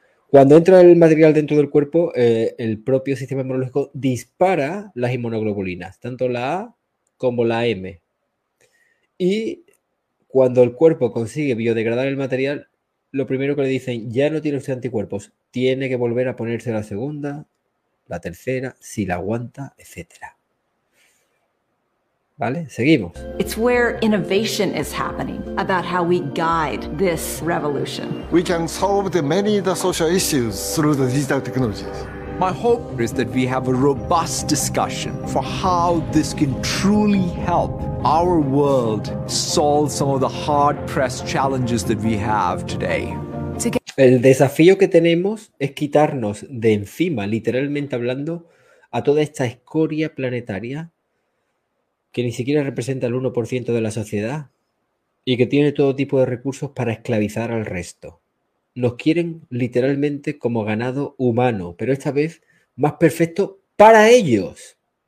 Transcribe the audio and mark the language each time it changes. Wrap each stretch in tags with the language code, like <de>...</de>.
<es>Cuando entra el material dentro del cuerpo, el propio sistema inmunológico dispara las inmunoglobulinas, tanto la A como la M. Y cuando el cuerpo consigue biodegradar el material, lo primero que le dicen, ya no tiene usted anticuerpos, tiene que volver a ponerse la segunda, la tercera, si la aguanta, etc. ¿Vale? Seguimos.</es> <en>It's where innovation is happening, about how we guide this revolution. We can solve the many the social issues through the digital technologies. My hope is that we have a robust discussion for how this can truly help our world solve some of the hard-pressed challenges that we have today.</en> <es>El desafío que tenemos es quitarnos de encima, literalmente hablando, a toda esta escoria planetaria que ni siquiera representa el 1% de la sociedad y que tiene todo tipo de recursos para esclavizar al resto. Nos quieren literalmente como ganado humano, pero esta vez más perfecto para ellos.</es>